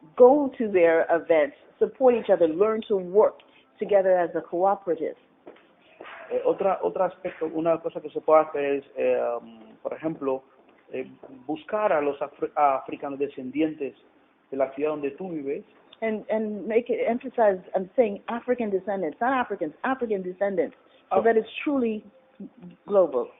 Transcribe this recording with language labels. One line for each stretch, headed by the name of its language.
English: Go to their events, support each other, learn to work together as a cooperative.
Spanish: Otro aspecto, una cosa que se puede hacer es, por ejemplo, buscar a los africanos descendientes de la ciudad donde tú vives.
English: And make it emphasize, I'm saying African descendants, not Africans, African descendants, so that it's truly global.